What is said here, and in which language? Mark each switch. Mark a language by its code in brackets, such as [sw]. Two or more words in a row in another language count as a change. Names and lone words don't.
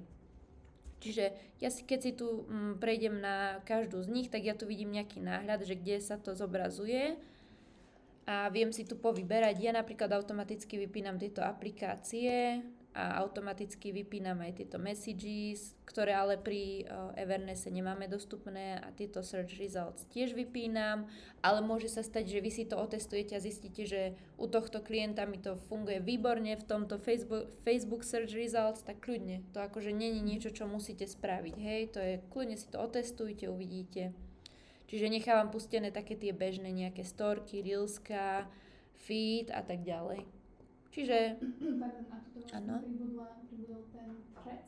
[sk] Čiže ja keď si tu prejdem na každú z nich, tak ja tu vidím nejaký náhľad, že kde sa to zobrazuje. A viem si tu povyberať. Ja napríklad automaticky vypínam tieto aplikácie a automaticky vypínam aj tieto messages, ktoré ale pri Evernesse nemáme dostupné a tieto [en] search results [sk] tiež vypínam, ale môže sa stať, že vy si to otestujete a zistíte, že u tohto klienta mi to funguje výborne v tomto [en] Facebook search results, [sk] tak kľudne. To akože není niečo, čo musíte spraviť, hej, to je, kľudne si to otestujte, uvidíte. Čiže nechávam pustené také tie bežné nejaké storky, reelska, feed a tak ďalej. Čiže... Pardon, a tu vlastne pribudol ten Threads?